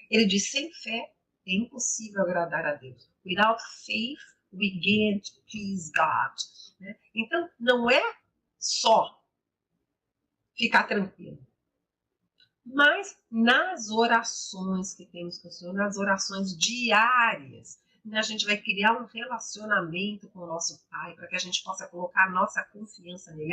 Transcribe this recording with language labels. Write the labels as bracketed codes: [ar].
[pt] Ele diz, sem fé é impossível agradar a Deus. [en] Without faith, we can't please God. [pt] Né? Então, não é só ficar tranquilo, mas nas orações que temos com o Senhor, nas orações diárias, a gente vai criar um relacionamento com o nosso Pai, para que a gente possa colocar a nossa confiança nele.